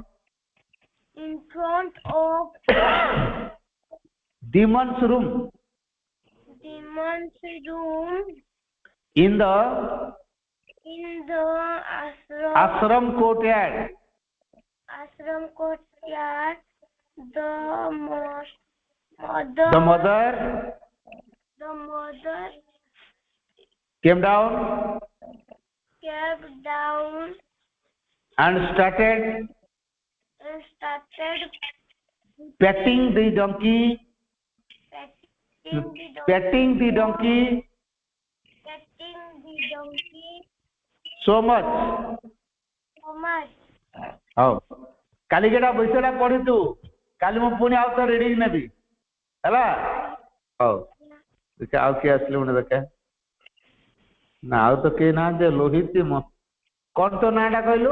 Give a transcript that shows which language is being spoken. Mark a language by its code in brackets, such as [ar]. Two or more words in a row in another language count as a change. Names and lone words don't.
[en] demon's room in the ashram courtyard the mother came down and started petting the donkey so much [or] ହଉ କାଲି କେଟା ବିଷୟଟା ପଢିଛୁ କାଲି ମୁଁ ପୁଣି ଆଉ ଥରେ ରିଡିଂ ନେବି ହେଲା ହଉ ଦେଖେ ଆଉ କିଏ ଆସିଲେ ଗୋଟେ ଦେଖେ ନା ଆଉ ତ କେହି ନାହାନ୍ତି ଲୋହିତ କଣ ତୋ ନାଁଟା କହିଲୁ